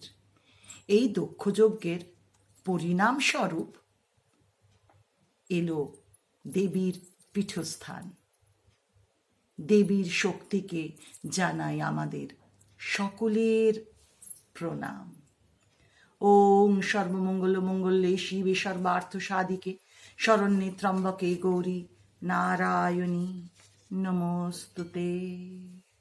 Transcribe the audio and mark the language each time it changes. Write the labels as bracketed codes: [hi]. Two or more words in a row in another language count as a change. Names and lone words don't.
[bn] এই দক্ষযজ্ঞের পরিণামস্বরূপ এলো দেবীর পীঠস্থান। দেবীর শক্তিকে জানাই আমাদের সকলের প্রণাম। [sa] ওম সর্বমঙ্গল মঙ্গলে শিবে সর্বার্থ সাধিকে শরণ্যে ত্র্যম্বকে গৌরী নারায়ণী নমস্তুতে।